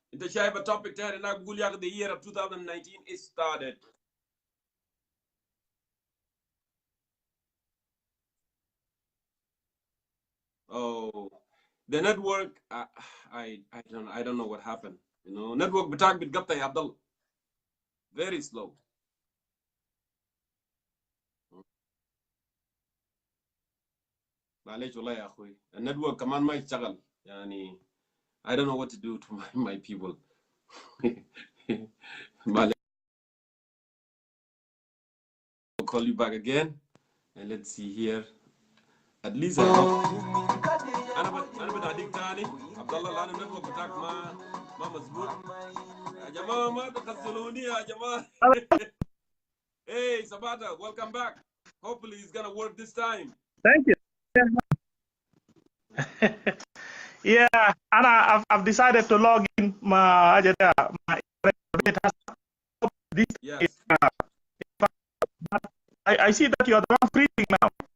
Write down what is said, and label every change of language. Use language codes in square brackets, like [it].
[en] In the Shaiba topic, the year of 2019 is started. Oh, the network, I don't know what happened. [ar] Network بتاعك بتقطع يا عبد الله. [en] Very slow. [ar] معلش والله يا اخوي النتورك كمان ما يشتغل يعني. [en] I don't know what to do to my people. I'll call you back again and let's see here. At least I hope. [ar] أنا بدي أديك تاني عبد الله، لأن النتورك بتاعك ما ما مظبوط يا جماعة ما تخسروني يا جماعة. [en] Hey Sabata, welcome back. Hopefully it's gonna work this time. Thank you. Yeah, and I've decided to log in my this Yes. is, I see that you are the one breathing now.